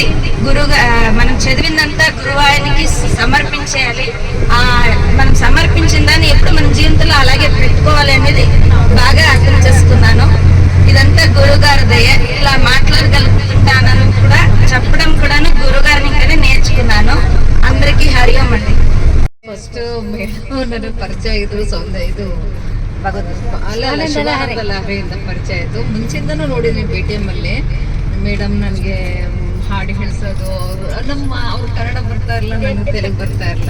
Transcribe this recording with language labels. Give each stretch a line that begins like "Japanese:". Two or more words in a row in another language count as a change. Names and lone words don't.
Telugu: మనం చదివిందంతా గురువారికి సమర్పించేయాలి. మనం సమర్పించిన దాన్ని ఎప్పుడు మన జీవితంలో అలాగే పెట్టుకోవాలి అనేది బాగా అర్థం చేసుకున్నాను. ఇదంతా గురుగారు దయ. ఇలా మాట్లాడగలుగుతుంటానని కూడా చెప్పడం కూడాను గురుగారిని ఇంకనే నేర్చుకున్నాను. అందరికీ ಹರಿ ಓಂ అండి.
English: first madam
Kannada: ಪರಿಚಯ ಇದು ಅಲ್ಲ ಶಿವಾನಂದ ಲಹರಿಯಿಂದ ಪರಿಚಯ ಆಯಿತು. ಮುಂಚಿಂದನೂ ನೋಡಿದ್ವಿ PTM ಅಲ್ಲಿ. ಮೇಡಮ್ ನನಗೆ ಹಾಡು ಹೇಳಿಸೋದು, ಅವ್ರು ಕನ್ನಡ ಬರ್ತಾ ಇರಲಿಲ್ಲ, ನನಗೆ ತೆಲುಗು ಬರ್ತಾ ಇರಲಿಲ್ಲ.